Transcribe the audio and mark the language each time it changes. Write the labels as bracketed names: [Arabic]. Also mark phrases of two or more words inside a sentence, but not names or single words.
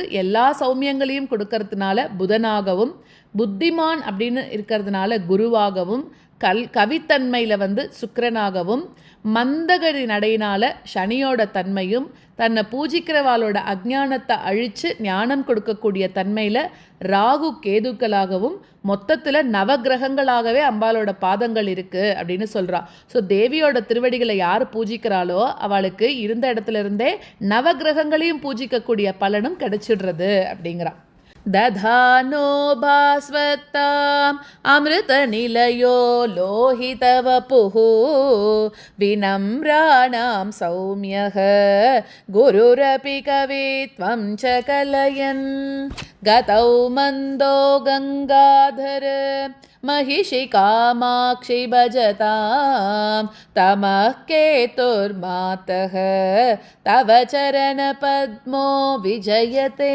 [Tamil] எல்லா சௌமியங்களையும் கொடுக்கறதுனால புதனாகவும், புத்திமான் அப்படின்னு இருக்கிறதுனால குருவாகவும், கவித்தன்மையில் சுக்கிரனாகவும், மந்தகரி நடையினால் சனியோட தன்மையும், தன்னை பூஜிக்கிறவாளோட அஜ்ஞானத்தை அழித்து ஞானம் கொடுக்கக்கூடிய தன்மையில் ராகு கேதுக்களாகவும், மொத்தத்தில் நவகிரகங்களாகவே அம்பாலோட பாதங்கள் இருக்குது அப்படின்னு சொல்கிறான். ஸோ தேவியோட திருவடிகளை யார் பூஜிக்கிறாளோ அவளுக்கு இருந்த இடத்துல இருந்தே நவகிரகங்களையும் பூஜிக்கக்கூடிய பலனும் கிடைச்சிடுறது அப்படிங்கிறான். [Sanskrit] दधानो भास्वत्ताम् अमृतनिलयो लोहितवपुः विनम्राणां सौम्यः गुरुरपि कवित्वं च कलयन् गतौ मन्दो गङ्गाधर महिषि कामाक्षि भजतां तमः केतुर्मातः तव चरणपद्मो विजयते.